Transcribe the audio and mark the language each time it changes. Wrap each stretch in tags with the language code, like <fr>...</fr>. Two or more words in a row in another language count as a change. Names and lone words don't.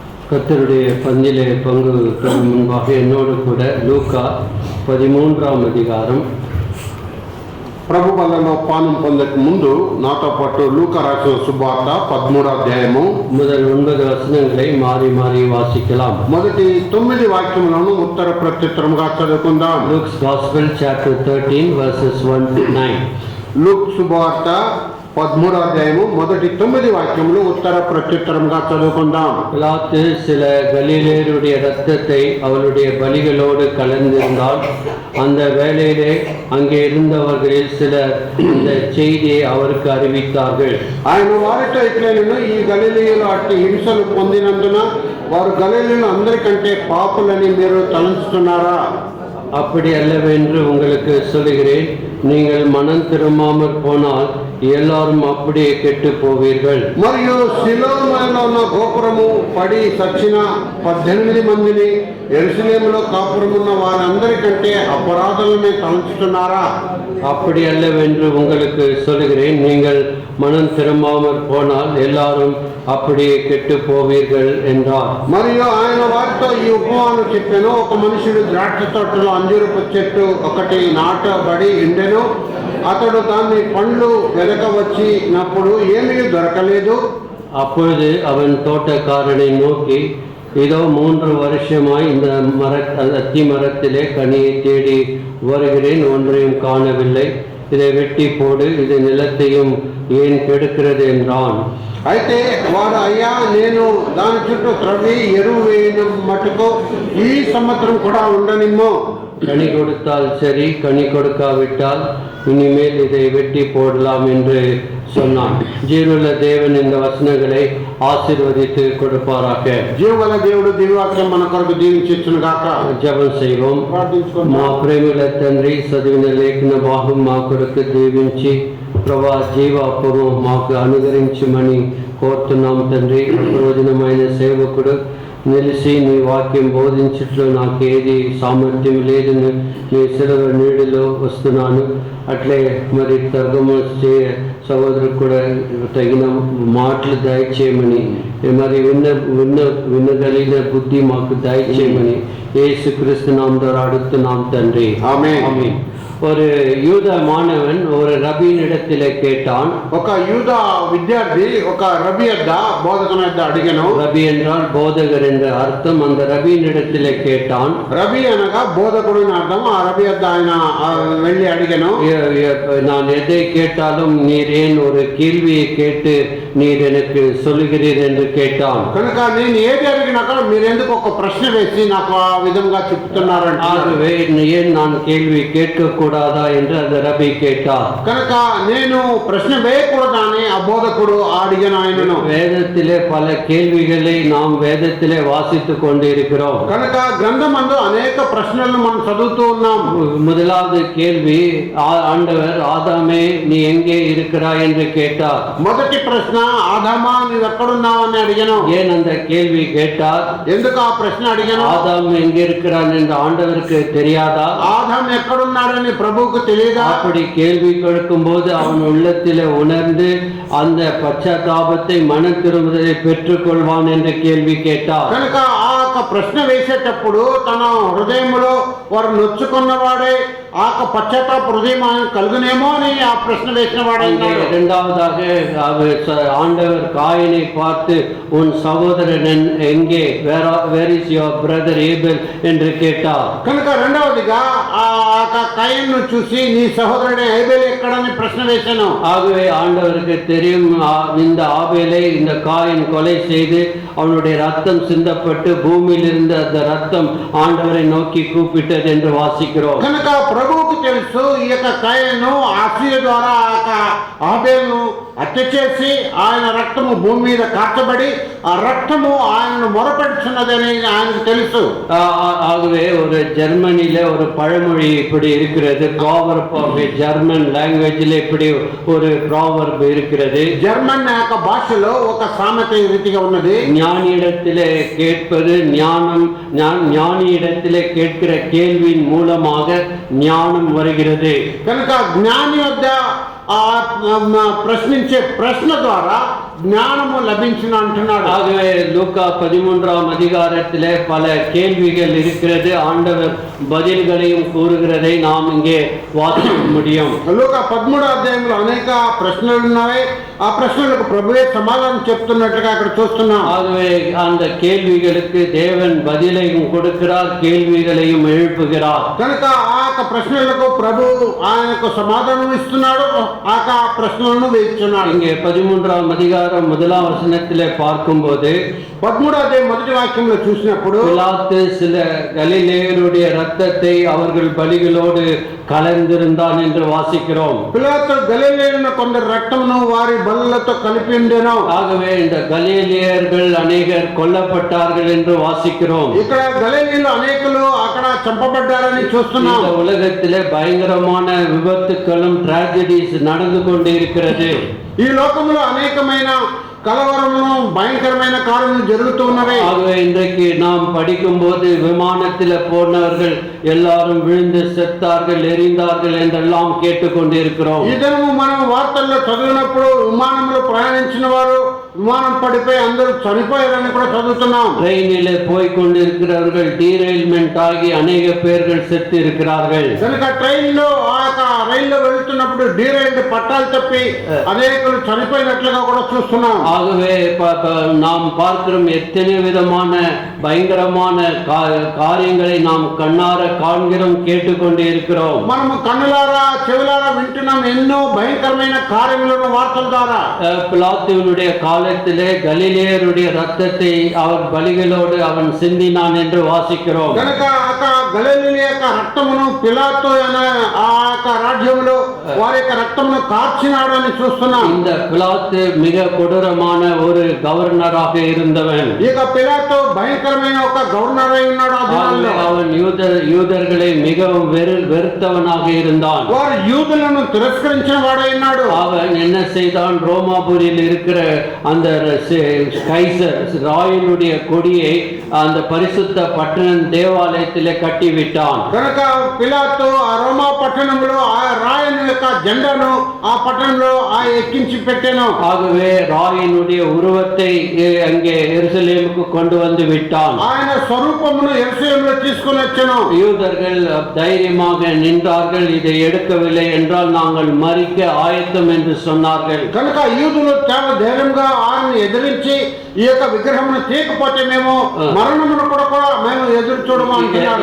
<ta>கர்த்தருடைய பந்திலே பங்கு பெறும் முன்பாக என்னோடு கூட லூக்கா 13వ அதிகாரம்</ta> <te>ప్రభు బలలో పానం పొందక ముందు నాతో పాటు లూకా రాసిన సువార్త 13వ అధ్యాయము</te> <ta>முதல் 9 వచనங்களை மாறி மாறி వాసిக்கலாம்.</ta> <te>మొదటి 9 వాక్యములను ఉత్తర ప్రత్యుత్తరముగా చదువుకుందాం.</te> <en>Luke's Gospel chapter 13 verses 1 to 9.</en> <te>లూక్ సువార్త 13వ అధ్యాయము మొదటి 9 వాక్యములు ఉత్తర ప్రత్యుత్తరముగా చదువుకుందాం.</te> <ta>பிலாத்து சில கலிலேயருடைய இரத்தத்தை அவளுடைய பலிகளோடு கலந்திருந்தால் அந்த வேளையிலே அங்கே இருந்தவர்களில் சிலர் இந்த செய்தியை அவருக்கு அறிவித்தார்கள்.</ta> <te>ఆయన వారితో ఇట్లనెను, ఈ గలిలయలో అట్టి హింసలు పొందినందున వారు గలిలయులు అందరికంటే పాపులని మీరు తలంచుతున్నారా?</te> <ta>அப்படி அல்லவென்று உங்களுக்கு சொல்லுகிறேன், நீங்கள் மனம் திரும்பாமற் போனால் எல்லாரும் அப்படியே கெட்டு போவீர்கள்.</ta> <te>మరియు సిలోనులో ఉన్న గోపురము పడి చచ్చిన 18 మందిని యెరూషలేములో కాపురమున్న వారందరికంటే అపరాధులనే తలంచుతున్నారా?</te> <ta>அப்படி அல்லவென்று உங்களுக்கு சொல்லுகிறேன், நீங்கள் மனம் திரும்பாமற் போனால் எல்லாரும் அப்படியே கெட்டு போவீர்கள் என்றார்.</ta> <te>మరియు ఆయన వారితో ఈ ఉపమానం చెప్పాను. ఒక మనుషుడు ద్రాక్ష తోటలో అంజూరపు చెట్టు ఒకటి నాటబడి ఉండెను. అతడు దాన్ని పండ్లు వెదకవచ్చినప్పుడు ఏమీ దొరకలేదు.</te> <ta>அப்பொழுது அவன் தோட்டக்காரனை நோக்கி, இதோ 3 வருஷமாய் இந்த அத்தி மரத்திலே கனியை தேடி வருகிறேன், ஒன்றையும் காணவில்லை. இதை வெட்டி போடு, இது நிலத்தையும் ஏன் கெடுக்கிறது என்றான்.</ta> <te>అయితే వాడు, అయ్యా, నేను దాని చుట్టూ త్రవ్వి ఎరువు వేయడం మటుకు ఈ సంవత్సరం కూడా ఉండనిమ్మో.</te> <ta>கனி கொடுத்தால் சரி, கனி கொடுக்காவிட்டால் இனிமேல் இதை வெட்டி போடலாம் என்று சொன்னான். ஜீவனுள்ள தேவன் இந்த வசனங்களை ஆசீர்வதித்து கொடுப்பாராக.</ta> <te>జీవగల దేవుడు దివ్యవాక్యం మన కొరకు దీవించును గాక.</te> <ta>జపం செய்வோம்.</ta> <te>మా ప్రేమల తండ్రి, చదివిన లేఖన భాగం మా కొరకు దీవించి ప్రభా జీవాపము మాకు అనుగ్రహించమని కోరుతున్నాం తండ్రి. ప్రయోజనమైన సేవకుడు నిలిచి నీ వాక్యం బోధించట్లో నాకు ఏది సామర్థ్యం లేదని నీ సెలవు నీడిలో వస్తున్నాను. అట్లే మరి తర్గము సహోదరుడు కూడా తగిన మాటలు దయచేయమని, మరి వినగలిగిన బుద్ధి మాకు దయచేయమని యేసుక్రీస్తు నామములో అడుగుతున్నాం తండ్రి. ఆమేన్. ఆమేన్.</te> <ta>ஒரு யூத மாணவன் ஒரு ரபியினிடத்திலே கேட்டான்.</ta> <te>ఒక యూద విద్యార్థి ఒక రబి యొద్ద బోధకుని యొద్ద అడిగెను.</te> <ta>ரபி என்றால் போதகர் என்ற அர்த்தம். அந்த ரபியினிடத்திலே கேட்டான்.</ta> <te>రబి అనగా బోధకుడు అని అర్థం. ఆ రబి యొద్ద ఆయన వెళ్ళి అడిగెను,</te> <ta>நான் எதை கேட்டாலும் நீர் ஏன் ஒரு கேள்வியை கேட்டு நீர் எனக்கு சொல்லுகிறீர் என்று கேட்டான்.</ta> <te>కనుక నేను ఏది అడిగినా కూడా మీరు ఎందుకు ఒక ప్రశ్న వేసి నాకు ఆ విధంగా చెప్తున్నారంటే,</te> <ta>ஆகவே ஏன் நான் கேள்வி கேட்க கூடாதா என்று அந்த ரபி கேட்டார்.</ta> <te>కనుక నేను ప్రశ్న వేయకూడదా అని ఆ బోధకుడు అడిగిన ఆయనను.</te> <ta>வேதத்திலே பல கேள்விகளை நாம் வேதத்திலே வாசித்துக் கொண்டிருக்கிறோம்.</ta> <te>కనుక గ్రంథమందు అనేక ప్రశ్నలను మనం చదువుతూ ఉన్నాం.</te> <ta>முதலாவது கேள்வி, ஆண்டவர் ஆதாமே நீ எங்கே இருக்கிறாய் என்று கேட்டார்.</ta> <te>మొదటి ప్రశ్న, ఆదామా నీవు ఎక్కడున్నావు అని అడిగాను.</te> <ta>ஏன் அந்த கேள்வி கேட்டார்?</ta> <te>ఎందుకు ఆ ప్రశ్న అడిగాను?</te> <ta>ஆதாம் எங்கே இருக்கிறான் என்று ஆண்டவருக்கு தெரியாதா?</ta> <te>ఆదాం ఎక్కడున్నాడని ప్రభువుకు తెలియదా?</te> <ta>அப்படி கேள்வி கேட்கும் போது அவன் உள்ளத்திலே உணர்ந்து அந்த பశ్చాత్తాపத்தை மன திரும்புதலை பெற்றுக் கொள்வான் என்று கேள்வி கேட்டார்.</ta> <te>కనుక ఆ ప్రశ్న వేసేటప్పుడు తన హృదయంలో వారు నొచ్చుకున్నవాడే ఆ పశ్చాత్తాప హృదయం కలుగునేమో అని ఆ ప్రశ్న వేసిన వాడే.</te> <ta>இரண்டாவதாக ஆண்டவர் காயினை பார்த்து, உன் சகோதரன் எங்கே,</ta> <en>where is your brother Abel</en> <ta>என்று கேட்டார்.</ta> <te>కనుక రెండవదిగా ఆ కయీను చూసి నీ సహోదరుడే ఏబెల్ ఎక్కడని ప్రశ్న వేశాను.</te> <ta>ஆகவே ஆண்டவருக்கு தெரியும், இந்த ஆபேலை இந்த காயின் கொலை செய்து அவனுடைய ரத்தம் சிந்தப்பட்டு பூமியில் இருந்த அந்த ரத்தம் ஆண்டவரை நோக்கி கூப்பிட்டது என்று வாசிக்கிறோம்.</ta> <te>కనుక ప్రభువుకు తెలుసు, ఈ యొక్క కయీను ఆశీర్వాద ద్వారా ఆబేలును హత్య చేసి ఆయన రక్తము భూమి మీద కార్చబడి ఆ రక్తము ఆయనను మొరపెడుచున్నదని ఆయనకు తెలుసు.</te> <ta>ஆகவே ஒரு ஜெர்மனில ஒரு பழமொழி இப்படி இருக்கிறது.</ta> <en>proverb of German language</en> <ta>இப்படி ஒரு ப்ராவர்ப் இருக்கிறது.</ta> <te>జర్మన్ యొక్క భాషలో ఒక సామెత ఈ రీతిగా ఉన్నది.</te> <ta>ஞானியிடத்திலே கேட்பது ஞானம், ஞானியிடத்திலே கேட்கிற கேள்வியின் மூலமாக ஞானம் வருகிறது.</ta> <te>కనుక జ్ఞాని వద్ద ప్రశ్నించే ప్రశ్న ద్వారా జ్ఞానము లభించిన అంటున్నాడు.</te> <ta>ஆகவே லூக்கா 13ஆம் அதிகாரத்திலே பல கேள்விகள் இருக்கிறது. ஆண்டவர் பதில்களையும் கூறுகிறதை நாம் இங்கே வாசிக்க முடியும்.</ta> <te>లూకా 13వ అధ్యాయంలో అనేక ప్రశ్నలు ఉన్నాయి. ఆ ప్రశ్నలకు ప్రభువే సమాధానం చెప్తున్నట్లుగా అక్కడ చూస్తున్నాం.</te> <ta>ஆகவே அந்த கேள்விகளுக்கு தேவன் பதிலையும் கொடுக்கிறார், கேள்விகளையும் எழுப்புகிறார்.</ta> <te>కనుక ఆ ప్రశ్నలకు ప్రభు ఆయనకు సమాధానం ఇస్తున్నాడు, ఆ ప్రశ్నలను వేస్తున్నాడు.</te> <ta>இங்கே 13ஆம் அதிகாரம் 1ஆம் வசனத்திலே பார்க்கும்போது</ta> <te>13వ అధ్యాయం మొదటి వాక్యంలో చూసినప్పుడు</te> <ta>பிலாத்து சில கலிலேயருடைய இரத்தத்தை அவர்கள் பலிகளோடு கலந்திருந்தான் என்று வாசிக்கிறோம்.</ta> <te>పిలాతు గలిలయన కొందరు రక్తమును వారి బలులతో కలిపి ఉండెను.</te> <ta>ஆகவே இந்த கலிலேயர்கள் அநேகர் கொல்லப்பட்டார்கள் என்று வாசிக்கிறோம்.</ta> <te>ఇక్కడ గలిలీలో అనేకులు అక్కడ చంపబడ్డారని చూస్తున్నాం.</te> <ta>இந்த உலகத்திலே பயங்கரமான விபத்துக்களும் டிராஜடிஸ் நடந்து கொண்டிருக்கிறது.</ta> <te>ఈ లోకంలో అనేకమైన కలవరమును భయంకరమైన కార్యములు జరుగుతున్నవి.</te> <ta>ஆகவே இன்றைக்கு நாம் படிக்கும்போது விமானத்தில் போனவர்கள் எல்லாரும் விழுந்து செத்தார்கள், எரிந்தார்கள் என்றெல்லாம் கேட்டுக்கொண்டிருக்கிறோம்.</ta> <te>ఈ దినము మనం వార్తల్లో చదివినప్పుడు విమానంలో ప్రయాణించిన వారు విమానం పడిపోయి అందరూ చనిపోయారని కూడా చదువుతున్నాం.</te> <ta>ட்ரெயினிலே போய் கொண்டிருக்கிறவர்கள் டீரெயில்மெண்ட் ஆகி அநேக பேர்கள் செத்து இருக்கிறார்கள்.</ta> <te>కనుక ట్రైన్లో రైల్లో వెళ్తున్నప్పుడు డీరైల్డ్ పట్టాలు తప్పి అనేకులు చనిపోయినట్లుగా కూడా చూస్తున్నాం.</te> <ta>ஆகவே நாம் பார்க்கிறோம் எத்தனை விதமான பயங்கரமான காரியங்களை நாம் கண்ணார காண்கிறோம், கேட்டுக்கொண்டே இருக்கிறோம்.</ta> <te>మనము కన్నులారా చెవులారా వింటున్నాం ఎన్నో భయంకరమైన కార్యములను వార్తల ద్వారా.</te> <ta>பிலாத்துவினுடைய காலத்திலே கலிலேயருடைய ரத்தத்தை அவர் பலிகளோடு அவன் சிந்தினான் என்று வாசிக்கிறோம்.</ta> <te>కనుక గలిలీ యొక్క రక్తమును పిలాతు అనే ఆ రాజ్యంలో వారి యొక్క రక్తమును కార్చినాడు అని చూస్తున్నాం.</te> <ta>இந்த பிலாத்து மிக கொடூரமான ஒரு கவர்னராக இருந்தவன்.</ta> <te>ఇక పిలాతు భయంకరమైన ఒక గవర్నర్ అయి ఉన్నాడు.</te> <ta>அவன் யூதர்களை மிகவும் வெறுத்தவனாக இருந்தான்.</ta> <te>వారు యూదులను తిరస్కరించిన వాడై ఉన్నాడు.</te> <ta>அவன் என்ன செய்தான்? ரோமாபுரியில் இருக்கிற அந்த கைசர் ராயனுடைய கொடியை அந்த பரிசுத்த பட்டணம் தேவாலயத்திலே கட்டிவிட்டான்.</ta> <te>కనుక పిలాతు ఆ రోమా పట్టణంలో ఆ రాయను యొక్క జెండాను ఆ పట్టణంలో ఎక్కించి పెట్టాను.</te> <ta>ஆகவே ராயனுடைய உருவத்தை அங்கே எருசலேமுக்கு கொண்டு வந்து விட்டான்.</ta> <te>ఆయన స్వరూపమును యెరూషలేములో తీసుకొని వచ్చాను.</te> <ta>யூதர்கள் தைரியமாக நின்றார்கள். இதை எடுக்கவில்லை என்றால் நாங்கள் மரிக்க ஆயத்தம் என்று சொன்னார்கள்.</ta> <te>కనుక యూదులు చాలా ధైర్యంగా ఆయన్ని ఎదిరించి ఈ యొక్క విగ్రహమును తీయకపోతే మేము మరణమును కూడా మేము ఎదురు చూడము అంటున్నారు.</te>